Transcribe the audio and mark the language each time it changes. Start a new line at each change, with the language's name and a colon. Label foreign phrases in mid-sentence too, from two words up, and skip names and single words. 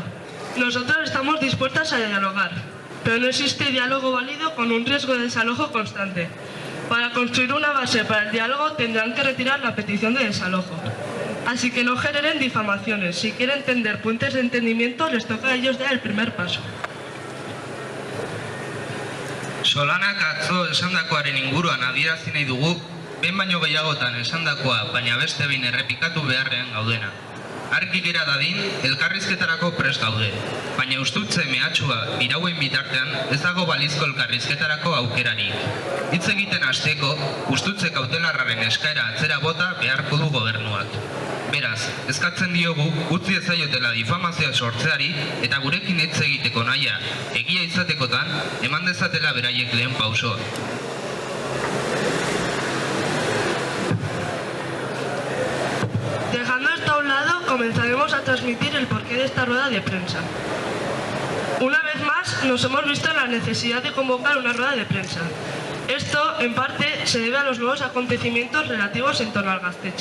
Spanish: Nosotros estamos dispuestas a dialogar, pero no existe diálogo válido con un riesgo de desalojo constante. Para construir una base para el diálogo tendrán que retirar la petición de desalojo. Así que no generen difamaciones. Si quieren tender puentes de entendimiento, les toca a ellos dar el primer paso.
Basque: Solanak atzo esandakoaren inguruan adierazi nahi dugu, behin baino gehiagotan esandakoa, baina beste behin errepikatu beharrean gaudena. Argi gera dadin, elkarrizketarako prest gaude, baina ustutze mehatxua irauen bitartean ez dago balizko elkarrizketarako aukerarik. Hitz egiten hasteko, ustutze kautelarraren eskaera atzera bota beharko du gobernuak. Beraz, eskatzen diogu utzi ezaiotela difamazioa sortzeari eta gurekin hitz egiteko nahia egia izatekotan eman dezatela beraiek lehen pausoa.
Spanish: Dejando esto a un lado, comenzaremos a transmitir el porqué de esta rueda de prensa. Una vez más, nos hemos visto en la necesidad de convocar una rueda de prensa. Esto, en parte, se debe a los nuevos acontecimientos relativos en torno al Gaztetxe.